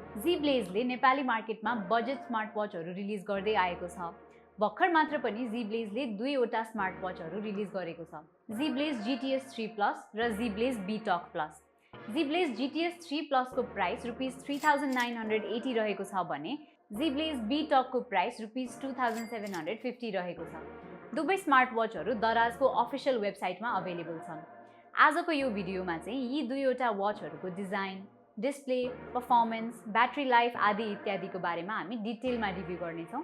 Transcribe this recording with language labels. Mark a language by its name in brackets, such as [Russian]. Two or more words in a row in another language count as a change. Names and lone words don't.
[Nepali] Zeblaze नेपाली मार्केटमा [English] budget smartwatchहरू [Nepali] रिलिज गर्दै आएको छ। भर्खर मात्र पनि Zeblaze दुईवटा स्मार्टवॉचहरू रिलिज गरेको छ। Zeblaze GTS 3 Plus र Zeblaze Btalk Plus। Zeblaze GTS 3 Plus को प्राइस ₹3980 रहेको छ भने Zeblaze Btalk को प्राइस ₹2750 रहेको छ। दुवै स्मार्टवॉचहरू दराजको [English] official websiteमा [Nepali] अवेलेबल छन्। आजको यो भिडियोमा चाहिँ यी दुईवटा वॉचहरूको [English] design, display, performance, battery life [Nepali] आदि इत्यादिको बारेमा हामी [English] detailमा review [Nepali] गर्नेछौँ।